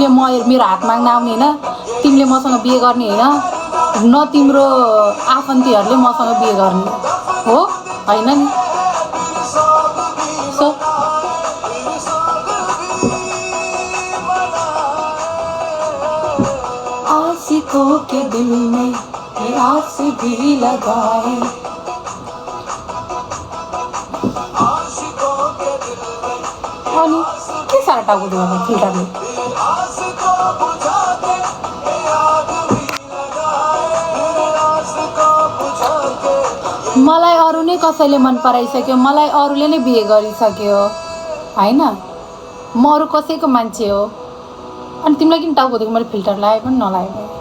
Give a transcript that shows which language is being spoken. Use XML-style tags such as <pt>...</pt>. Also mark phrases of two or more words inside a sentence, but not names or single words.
<ne>मेरो हात माग्न आउने होइन तिमीले मसँग बिहे गर्ने होइन न तिम्रो आफन्तीहरूले मसँग बिहे गर्ने हो होइन नि सो</ne> <hi>आशिकों के दिल में ये आस भी लगाए</hi> <ne>अनि के साह्रो टाउको दुखाउँछ फिल्टरले मलाई अरू नै कसैले मन पराइसक्यो मलाई अरूले नै बिहे गरिसक्यो होइन म अरू कसैको मान्छे हो अनि तिमीलाई किन टाउको दुख्यो मैले फिल्टर लगाए पनि नलागे</ne>